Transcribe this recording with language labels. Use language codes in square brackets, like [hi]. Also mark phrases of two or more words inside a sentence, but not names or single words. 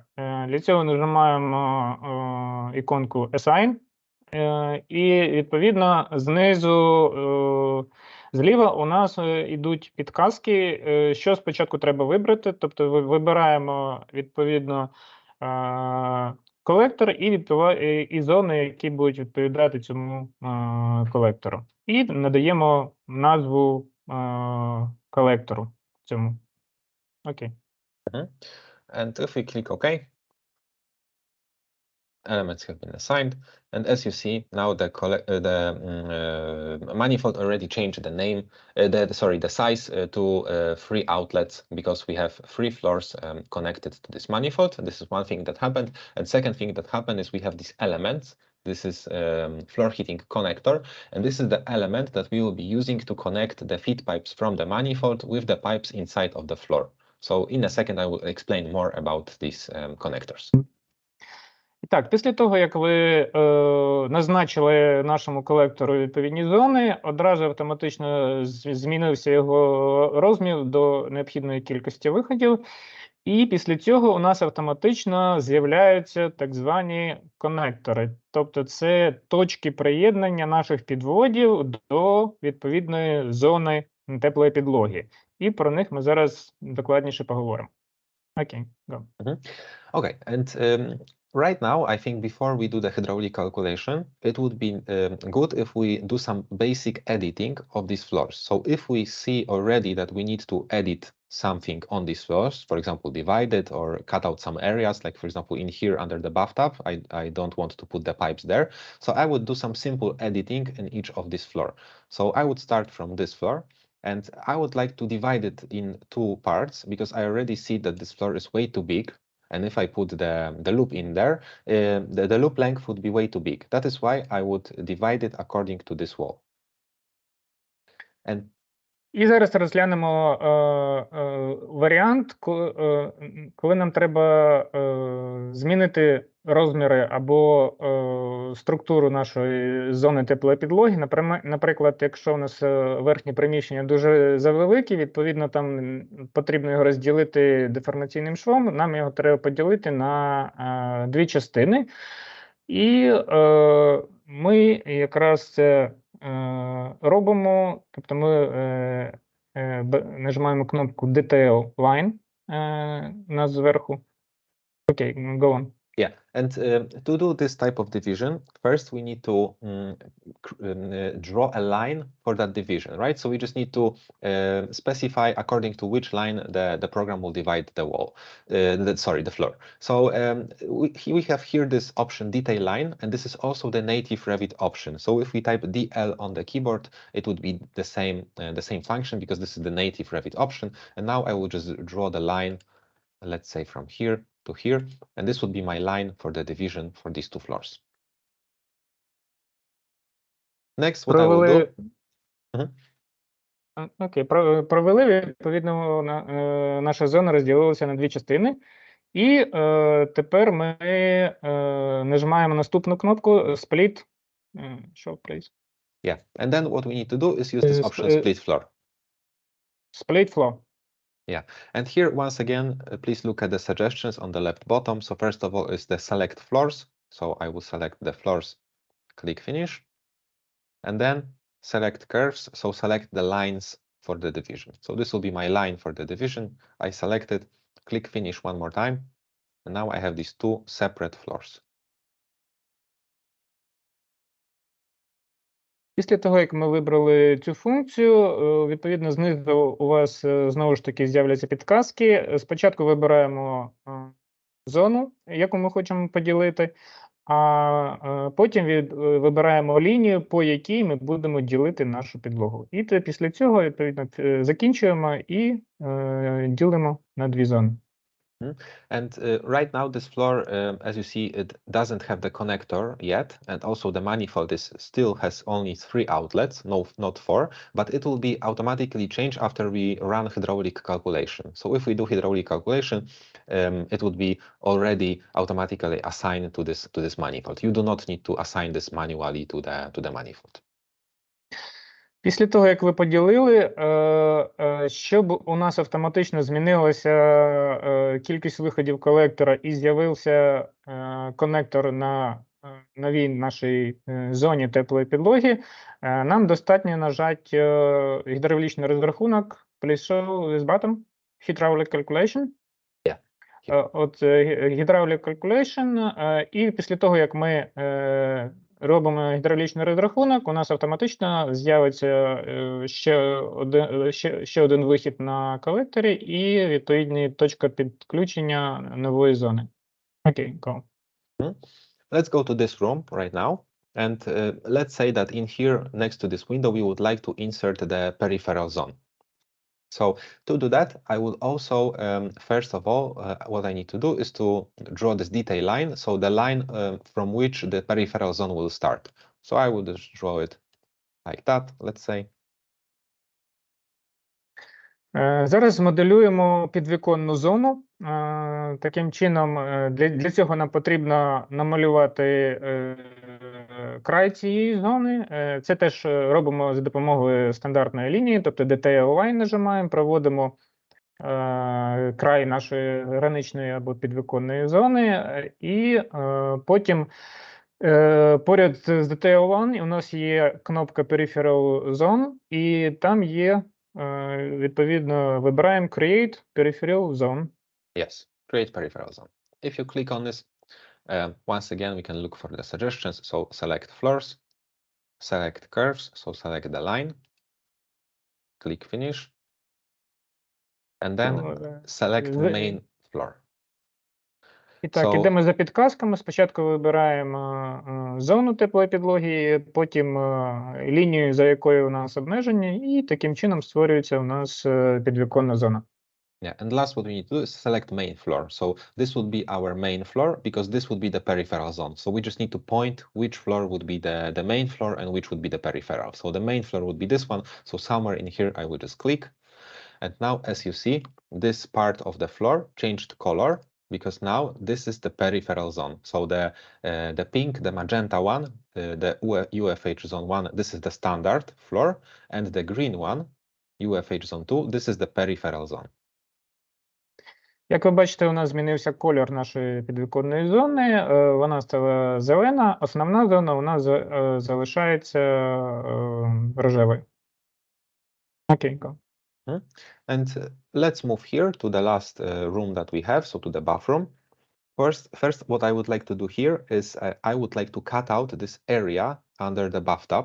[uk] Для цього нажимаємо іконку Assign, і відповідно знизу зліва у нас йдуть підказки, що спочатку треба вибрати, тобто вибираємо відповідно колектор і зони, які будуть відповідати цьому колектору. І надаємо назву колектору цьому. Окей. [en] And if we click OK, elements have been assigned. And as you see, now the manifold already changed the name, the size to 3 outlets, because we have 3 floors connected to this manifold. This is one thing that happened. And second thing that happened is we have these elements. This is floor heating connector. And this is the element that we will be using to connect the feed pipes from the manifold with the pipes inside of the floor. So in a second, I will explain more about these connectors. [uk] Так, після того, як ви назначили нашому колектору відповідні зони, одразу автоматично змінився його розмір до необхідної кількості виходів, і після цього у нас автоматично з'являються так звані конектори. Тобто це точки приєднання наших підводів до відповідної зони теплої підлоги. І про них ми зараз докладніше поговоримо. Окей, [en] go. Okay, and right now, I think before we do the hydraulic calculation, it would be good if we do some basic editing of these floors. So if we see already that we need to edit something on these floors, for example, divide it or cut out some areas, like for example, in here under the bathtub, I don't want to put the pipes there. So I would do some simple editing in each of this floor. So I would start from this floor. And I would like to divide it in 2 parts, because I already see that this floor is way too big. And if I put the loop in there, the loop length would be way too big. That is why I would divide it according to this wall. And [uk] І зараз розглянемо варіант, коли нам треба змінити розміри або структуру нашої зони теплої підлоги. Наприклад, якщо у нас верхнє приміщення дуже завелике, відповідно, там потрібно його розділити деформаційним швом, нам його треба поділити на дві частини. І ми якраз це робимо, тобто ми нажимаємо кнопку [en] Detail Line [uk] у нас зверху. Окей, [en] go on. yeah, and to do this type of division, first we need to draw a line for that division, right? So we just need to specify according to which line the program will divide the wall, the floor. So we have here this option detail line, and this is also the native Revit option. So if we type DL on the keyboard, it would be the same function because this is the native Revit option. And now I will just draw the line, let's say from here to here, and this would be my line for the division for these two floors. Next, what I will do. [uk] Окей, провели, відповідно, наша зона розділилася на дві частини. І тепер ми нажимаємо наступну кнопку Split. [en] Show, please. Yeah, and then what we need to do is use this option Split Floor. Split Floor. Yeah, and here once again, please look at the suggestions on the left bottom. So first of all is the select floors. So I will select the floors, click finish, and then select curves. So select the lines for the division. So this will be my line for the division. I select it, click finish one more time, and now I have these two separate floors. [uk] Після того, як ми вибрали цю функцію, відповідно, знизу у вас знову ж таки з'являться підказки. Спочатку вибираємо зону, яку ми хочемо поділити, а потім вибираємо лінію, по якій ми будемо ділити нашу підлогу. І після цього, відповідно, закінчуємо і ділимо на дві зони. [en] And right now this floor, as you see, it doesn't have the connector yet, and also the manifold still has only 3 outlets, not 4, but it will be automatically changed after we run hydraulic calculation. So if we do hydraulic calculation, it would be already automatically assigned to this manifold. You do not need to assign this manually to the manifold. [uk] Після того, як ви поділили, щоб у нас автоматично змінилася кількість виходів колектора і з'явився конектор на новій нашій зоні теплої підлоги, нам достатньо нажати гідравлічний розрахунок, [en] please show this button, hydraulic calculation. От hydraulic calculation, [uk] і після того, як ми робимо гідравлічний розрахунок, у нас автоматично з'явиться ще один вихід на колекторі і відповідна точка підключення нової зони. Окей, [en] go. Let's go to this room right now. And let's say that in here, next to this window, we would like to insert the peripheral zone. So to do that, I will also, first of all, what I need to do is to draw this detail line. So the line from which the peripheral zone will start. So I will just draw it like that, let's say. [uk] Зараз змоделюємо підвіконну зону. Таким чином, для цього нам потрібно намалювати край цієї зони. Це теж робимо за допомогою стандартної лінії, тобто [en] Detail Line [uk] нажимаємо, проводимо край нашої граничної або підвіконної зони, і потім поряд з [en] Detail Line [uk] у нас є кнопка [en] Peripheral Zone, [uk] і там є, відповідно, вибираємо [en] Create Peripheral Zone. Yes, create peripheral zone. If you click on this, once again, we can look for the suggestions. So select floors, select curves, so select the line, click finish, and then select main floor. [uk] І так, ідемо за підказками. Спочатку вибираємо зону теплої підлоги, потім лінію, за якою у нас обмеження, і таким чином створюється у нас підвіконна зона. [en] Yeah, and last what we need to do is select main floor. So this would be our main floor because this would be the peripheral zone. So we just need to point which floor would be the main floor and which would be the peripheral. So the main floor would be this one. So somewhere in here, I will just click. And now, as you see, this part of the floor changed color because now this is the peripheral zone. So the pink, the magenta one, the UFH zone 1, this is the standard floor, and the green one, UFH zone 2, this is the peripheral zone. [uk] Як ви бачите, у нас змінився кольор нашої підвіконної зони, вона стала зелена, основна зона у нас залишається рожевою. Окей, [en] go. And let's move here to the last room that we have, so to the bathroom. First, what I would like to do here is I would like to cut out this area under the bathtub.